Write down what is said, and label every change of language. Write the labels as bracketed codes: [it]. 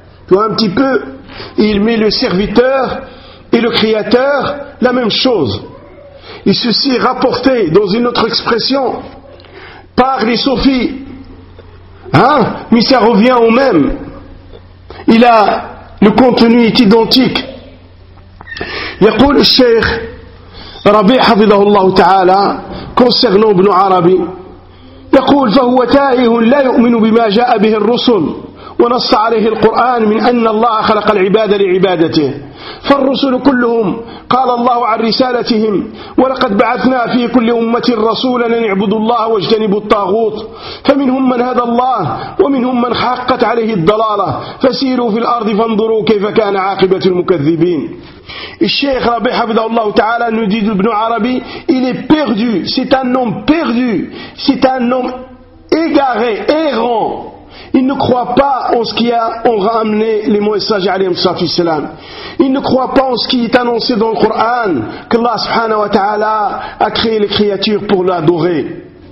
[fr] Tu vois un petit peu, il met le serviteur et le créateur la même chose. Et ceci est rapporté dans une autre expression par les Sophies. Mais ça revient au même. Le contenu est identique. [ar] يقول الشيخ ربيع حفظه الله تعالى [fr] كونسيرنو [ar] ابن عربي يقول فهو تائه لا يؤمن بما جاء به الرسل ونص عليه القرآن من أن الله خلق العباد لعبادته فالرسل كلهم قال الله عن رسالتهم ولقد بعثنا في كل أمة رسولا أن يعبدوا الله واجتنبوا الطاغوت فمنهم من هدى الله ومنهم من حقت عليه الضلالة فسيروا في الأرض فانظروا كيف كان عاقبة المكذبين. الشيخ ربيع حفظه الله تعالى نديد ابن عربي [fr] il est perdu, c'est un homme perdu, c'est un homme égaré, errant. Il ne croit pas en ce qui a ramené les messagers alayhi salatu wassalam. Il ne croit pas en ce qui est annoncé dans le Coran, qu'Allah subhanahu wa ta'ala a créé les créatures pour l'adorer.